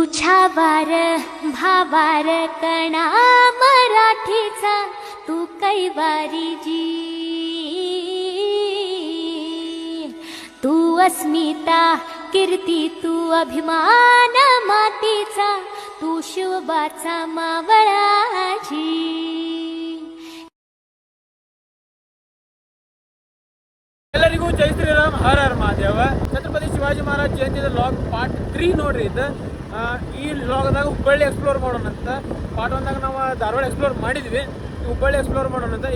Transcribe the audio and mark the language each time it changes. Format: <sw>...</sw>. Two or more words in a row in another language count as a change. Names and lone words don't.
<mr>भावार भावार कणा मराठीचा तू कैवारी जी, तू अस्मिता कीर्ती तू अभिमान मातीचा, तू शिवबाचा मावळाजी.</mr> <kn>ಎಲ್ಲರಿಗೂ ಜೈ ಶ್ರೀರಾಮ್, ಹರ ಹರ ಮಹಾದೇವ. ಛತ್ರಪತಿ ಶಿವಾಜಿ ಮಹಾರಾಜ್ ಜಯಂತಿದ</kn> <en>log part</en> <kn>3 ನೋಡ್ರಿ. ಇದು ಈ ಲಾಗ್ದಾಗ ಹುಬ್ಬಳ್ಳಿ ಎಕ್ಸ್ಪ್ಲೋರ್ ಮಾಡೋಣ ಅಂತ. ಪಾರ್ಟ್ 1ದಾಗ ನಾವು ಧಾರವಾಡ ಎಕ್ಸ್ಪ್ಲೋರ್ ಮಾಡಿದ್ವಿ, ಹುಬ್ಬಳ್ಳಿ ಎಕ್ಸ್ಪ್ಲೋರ್ ಮಾಡೋಣ ಅಂತ.</kn>